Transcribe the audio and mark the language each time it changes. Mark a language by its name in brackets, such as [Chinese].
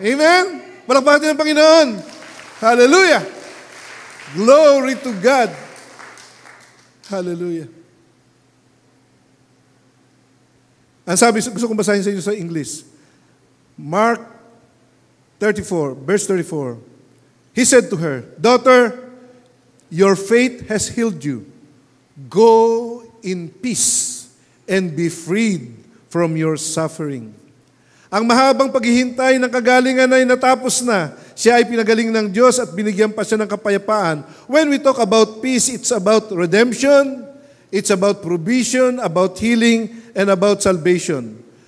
[Filipino] Amen? Palakpakan ng Panginoon. Hallelujah! [English] Glory to God. Hallelujah. [Filipino] Ang sabi, gusto kong basahin sa inyo sa English. [English] Mark 34, verse 34. He said to her, daughter, your faith has healed you. Go in peace and be freed from your suffering. [Filipino] Ang mahabang paghihintay ng kagalingan ay natapos na. Siya ay pinagaling ng Diyos at binigyan pa siya ng kapayapaan. [English] When we talk about peace, it's about redemption, it's about provision, about healing, and about salvation.